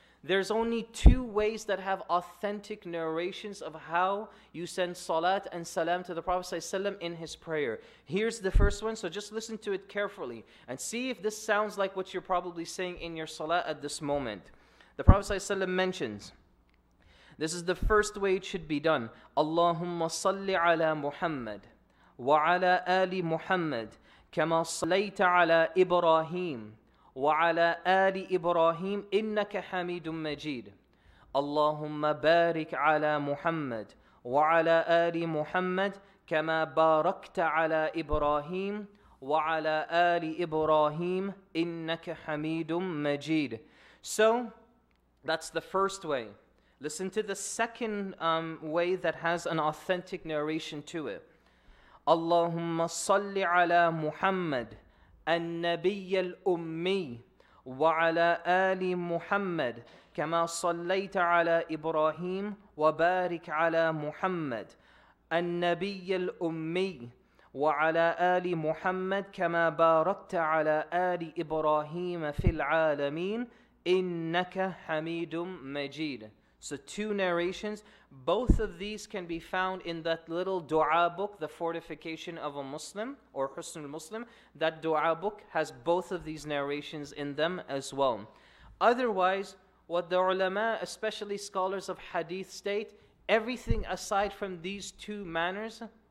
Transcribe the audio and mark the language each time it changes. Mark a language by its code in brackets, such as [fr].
[en] There's only two ways that have authentic narrations of how you send salat and salam to the Prophet ﷺ in his prayer. Here's the first one, so just listen to it carefully and see if this sounds like what you're probably saying in your salat at this moment. The Prophet ﷺ mentions, this is the first way it should be done. [ar] Allahumma salli ala Muhammad wa ala ali Muhammad kama sallaita ala Ibrahim وعلى آل إبراهيم إنك حميد مجيد اللهم بارك على محمد وعلى آل محمد كما باركت على إبراهيم وعلى آل إبراهيم إنك حميد مجيد. [en] So that's the first way. Listen to the second way that has an authentic narration to it. [ar] اللهم صل على محمد النبي الأمي وعلى آل محمد كما صليت على إبراهيم وبارك على محمد النبي الأمي وعلى آل محمد كما باركت على آل إبراهيم في العالمين إنك حميد مجيد. [en] So two narrations. Both of these can be found in that little dua book, The Fortification of a Muslim, or Husn al-Muslim. That dua book has both of these narrations in them as well. Otherwise, what the ulama, especially scholars of hadith, state, everything aside from these two manners.